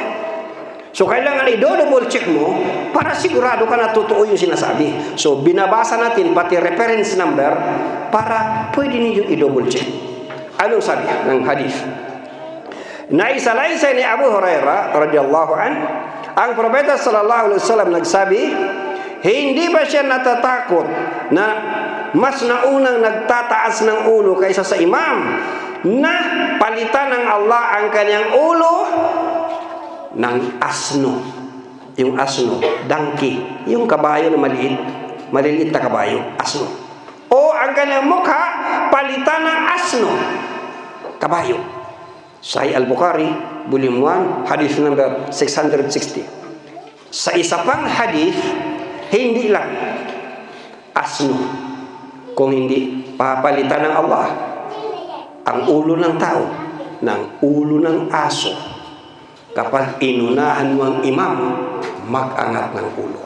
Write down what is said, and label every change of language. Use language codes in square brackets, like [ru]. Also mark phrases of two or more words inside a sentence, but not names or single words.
[tl] So kailangan i-double check mo para sigurado ka na totoo yung sinasabi. So binabasa natin pati reference number para pwede niyo i-double check. Anong sabi ng hadith? Naisalaysay ni Abu Hurairah [ar] رضي الله عن, [tl] ang propeta [ar] صلى الله عليه وسلم [tl] nagsabi, hindi ba siya natatakot na mas naunang nagtataas ng ulo kaysa sa imam, na palitan ng Allah ang kanyang ulo ng asno? Yung asno, donkey, yung kabayo na maliliit na kabayo, asno. O ang ang kanyang mukha palitan ng asno, kabayo. [en] Sahih Al-Bukhari, volume 1, hadith number 660. [tl] Sa isa pang hadith, hindi lang asno, kung hindi papalitan ng Allah ang ulo ng tao ng ulo ng aso. Kapag inunahan mo ang imam, mag-angat ng ulo.